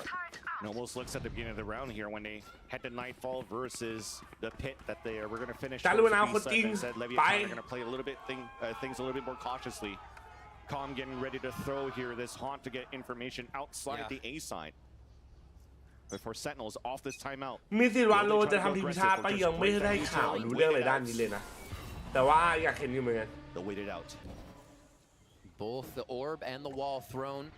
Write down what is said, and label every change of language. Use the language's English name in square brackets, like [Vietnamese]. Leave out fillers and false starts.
[English] It almost looks at the beginning of the round here when they head to Nightfall versus the pit that they are. We're going to finish. Said Leviathan are going to play a little bit things a little bit more cautiously. Calm getting ready to throw here this haunt to get information outside the A side. But for Sentinels off this timeout. [Thai] มีสิทธิ์วาโลจะทำทีมชาติไปยังไม่ได้ข่าวรู้เรื่องอะไรด้านนี้เลยนะแต่ว่าอยากเห็นอยู่เหมือนกัน [English] They'll wait it out. Both the orb and the wall thrown.